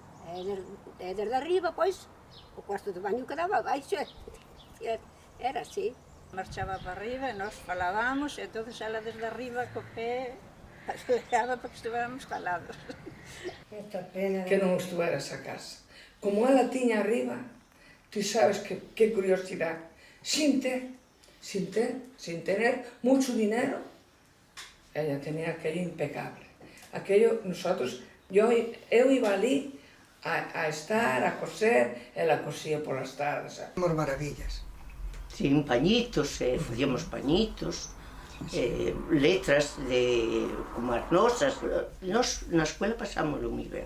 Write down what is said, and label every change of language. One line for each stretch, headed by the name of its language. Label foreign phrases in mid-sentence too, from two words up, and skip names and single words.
Galician: E desde arriba, pois, o cuarto de baño quedaba abaixo, era así. Marchaba para arriba e nós falábamos, e entonces ela desde arriba co pé aceleraba para que estuviéramos calados. Esta pena. Que non estuveras a casa. Como ela tiña arriba, ti sabes que curiosidade,
Spanish: sin tener mucho dinero, ella tenía aquello impecable. Aquello, nosotros,
Galician: eu iba ali a estar, a coser, ela cosía polas tardes.
Spanish: Somos maravillas.
Galician: Sí, pañitos, facíamos pañitos, letras como as nosas. Nos na escuela pasámoslo moi ben.